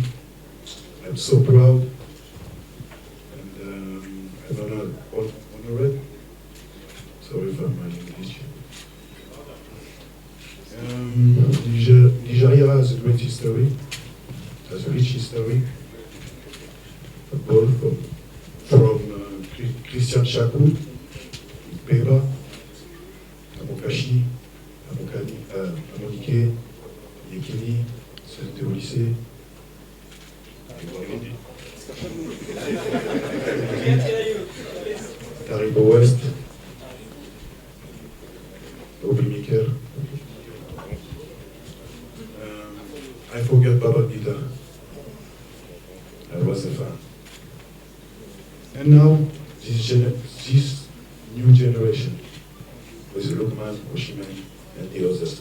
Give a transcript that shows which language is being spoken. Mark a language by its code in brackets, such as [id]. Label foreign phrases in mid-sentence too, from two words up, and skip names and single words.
[en] I'm so proud and I'm honored. Sorry for my English. Nigeria has a great history, has a rich history, both from Christian Chakou, Peba, Amokashi, Amonike, Yekini, Saint-Olycée, Taribo West, Obi Miker. I forget Baba Gita. I was a fan. And now, this new generation, with Lookman, Osimhen, and the others.